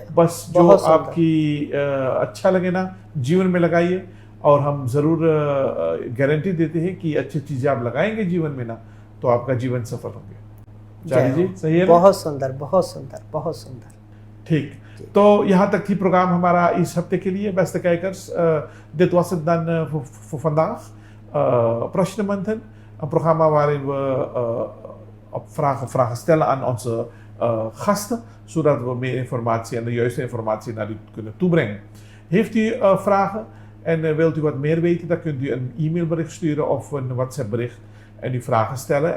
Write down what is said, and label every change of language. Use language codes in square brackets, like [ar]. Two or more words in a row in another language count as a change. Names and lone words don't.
[hns] बस जो आपकी अच्छा लगे ना जीवन में लगाइए, और हम ज़रूर गारंटी देते हैं कि अच्छी चीज़ें आप लगाएंगे जीवन में ना, तो आपका जीवन सफल होंगे। चार्ली जी, सही है ना? बहुत सुंदर, बहुत सुंदर, बहुत सुंदर। ठीक, तो यहाँ तक थी प्रोग्राम हमारा इस हफ्ते के लिए। [nl] Beste kijkers, dit was het dan voor vandaag. Prashnamantan, een programma waarin we vragen stellen aan onze gasten, zodat we meer informatie en de juiste informatie naar u kunnen toebrengen. Heeft u vragen en wilt u wat meer weten, dan kunt u een e-mailbericht sturen of een WhatsApp bericht en uw vragen stellen.